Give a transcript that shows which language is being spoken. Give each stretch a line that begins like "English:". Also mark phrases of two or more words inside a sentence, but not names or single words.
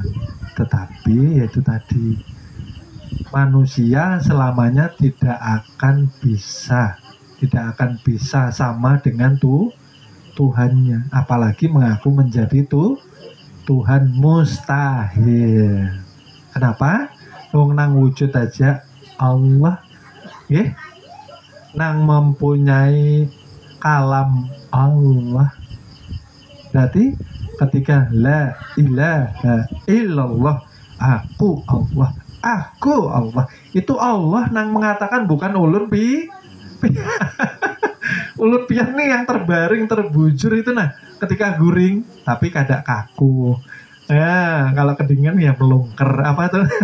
Indonesian: Tetapi yaitu tadi manusia selamanya tidak akan bisa sama dengan Tuhannya, apalagi mengaku menjadi Tuhan, mustahil. Kenapa?
Banjar: Wong nang wujud aja Allah, nang mempunyai kalam Allah.
Indonesian: Berarti ketika
Arabic: la ilaha illallah,
Banjar: aku Allah, itu Allah nang mengatakan, bukan ulun ulun pian nih yang terbaring terbujur itu. Nah, ketika guring tapi kada kaku. Kalau kedinginan ya melungker apa tuh.